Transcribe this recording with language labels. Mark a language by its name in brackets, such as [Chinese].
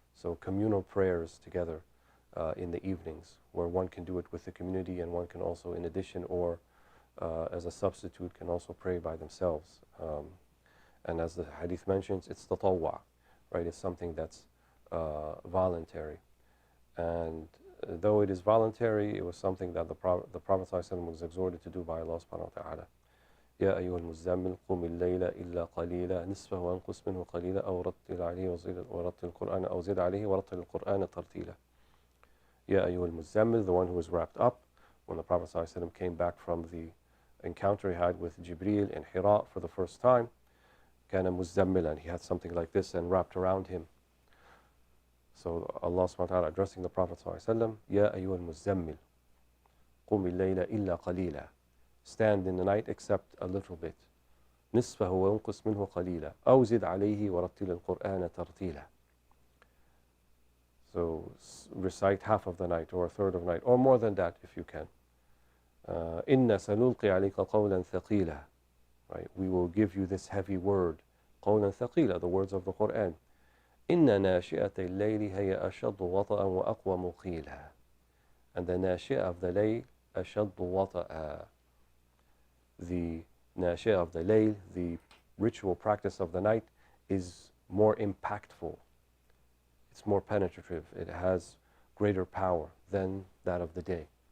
[English] So communal prayers together in the evenings, where one can do it with the community and one can also, in addition or as a substitute, can also pray by themselves. And as the hadith mentions, it's tatawwa, right? It's something that's voluntary. And though it is voluntary, it was something that the Prophet ﷺ was exhorted to do by Allah subhanahu wa ta'ala. [Arabic] يا أيها المزمل قم الليل إلا قليلا نصفه وانقص منه قليلا أو رتل عليه ورتل القرآن أو زد عليه ورتل القرآن ترتيلا. يا أيها المزمل, [English] the one who was wrapped up. When the Prophet ﷺ came back from the encounter he had with Jibreel in Hira for the first time, [Arabic] كان مزملا, [English] he had something like this and wrapped around him. So Allah subhanahu wa ta'ala addressing the Prophet ﷺ, [Arabic] يا أيها المزمل قم الليل إلا قليلا, [English] stand in the night except a little bit. [Arabic] نصفه وانقص منه قليلا أو زد عليه ورتل القرآن ترتيلا. [English] So recite half of the night or a third of the night or more than that if you can. [Arabic] إنا سنلقي عليك قولا ثقيلا, right? [English] We will give you this heavy word, [Arabic] قولا ثقيلا, [English] the words of the Quran. [Arabic] إن ناشئة الليل هي أشد وطأ وأقوم قيلا. [English] And the ناشئة of the layl, [Arabic] أشد وطأ. [English] The nashia of the layl, the ritual practice of the night, is more impactful. It's more penetrative. It has greater power than that of the day.